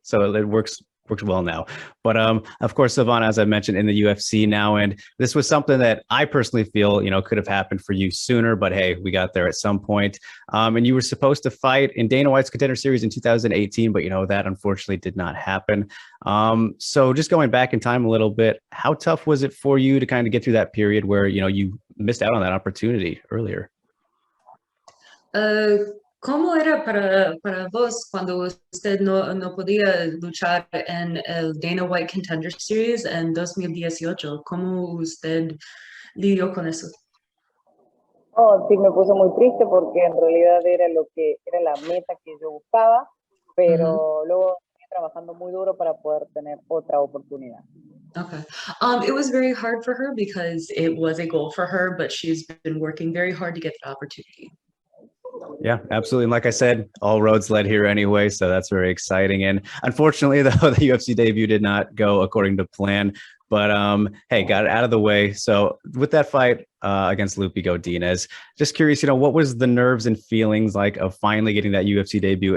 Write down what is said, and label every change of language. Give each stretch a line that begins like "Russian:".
English: So it works well now. But of course, Silvana, as I mentioned, in the UFC now, and this was something that I personally feel, could have happened for you sooner, but hey, we got there at some point. And you were supposed to fight in Dana White's Contender Series in 2018, but that unfortunately did not happen. So just going back in time a little bit, how tough was it for you to kind of get through that period where, you missed out on that opportunity earlier?
Spanish: ¿Cómo era para vos cuando usted no podía luchar en el Dana White Contender Series en 2018? ¿Cómo usted lidió con eso? Oh, sí, me puso muy triste porque en realidad era la meta que yo buscaba, pero luego estoy trabajando muy duro para poder tener otra oportunidad.
English: Okay. It was very hard for her because it was a goal for her, but she's been working very hard to get the opportunity. Yeah, absolutely. And like I said, all roads led here anyway. So that's very exciting. And unfortunately, though, the UFC debut did not go according to plan. But hey, got it out of the way. So with that fight against Lupi Godinez, just curious, what was the nerves and feelings like of finally getting that UFC debut?